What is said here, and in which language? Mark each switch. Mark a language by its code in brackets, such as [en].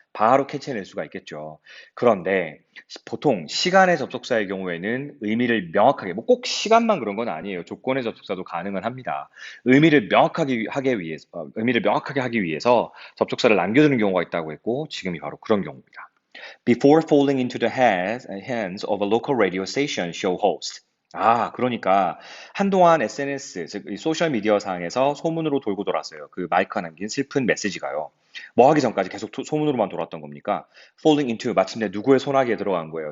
[ko] 바로 캐치해낼 수가 있겠죠. 그런데 보통 시간의 접속사의 경우에는 의미를 명확하게, 뭐 꼭 시간만 그런 건 아니에요. 조건의 접속사도 가능은 합니다. 의미를 명확하게 하기 위해서 접속사를 남겨두는 경우가 있다고 했고, 지금이 바로 그런 경우입니다. [en] Before falling into the hands of a local radio station show host. [ko] 아, 그러니까 한동안 SNS, 즉 이 소셜미디어 상에서 소문으로 돌고 돌았어요. 그 마이크가 남긴 슬픈 메시지가요. 뭐 하기 전까지 계속 소문으로만 돌았던 겁니까? [en] Falling into, [ko] 마침내 누구의 손아귀에 들어간 거예요.